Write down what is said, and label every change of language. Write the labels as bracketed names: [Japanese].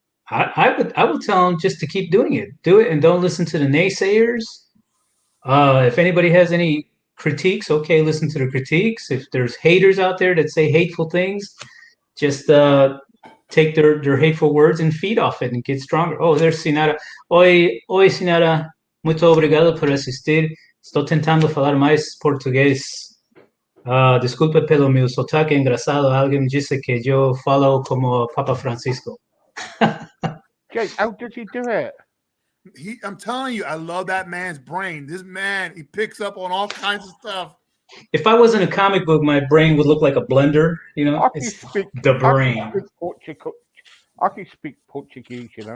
[English] I would tell them just to keep doing it. Do it and don't listen to the naysayers. If anybody has any critiques, okay, listen to the critiques. If there's haters out there that say hateful things, just take their hateful words and feed off it and get stronger. Oh, there's Sinara. [Portuguese] Oi, Sinara. Muito obrigado por assistir. Estou tentando falar mais português. Desculpe pelo meu sotaque engraçado. Alguém disse que eu falo como Papa Francisco. [English] Jake, how does he do it? I'm telling you, I love that man's brain. This man, he picks up on all kinds of stuff. If I wasn't a comic book, my brain would look like a blender. It's the brain. I can speak Portuguese,